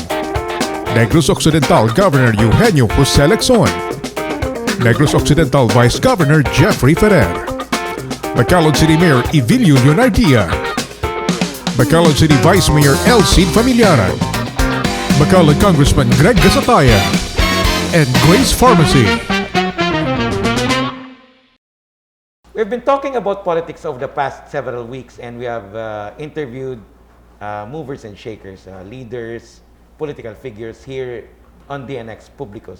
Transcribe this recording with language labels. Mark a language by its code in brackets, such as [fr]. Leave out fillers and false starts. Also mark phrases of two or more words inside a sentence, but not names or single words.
[en] Negros Occidental Governor Eugenio Jose Lexon, Negros Occidental Vice Governor Jeffrey Ferrer, Bacolod City Mayor Evilio Leonardia, Bacolod City Vice Mayor Elcid Familiaran, Bacolod Congressman Greg Gasataya, and Grace Pharmacy. We've been talking about politics over the past several weeks, and we have interviewed movers and shakers, leaders, political figures here on Dnx Publicus.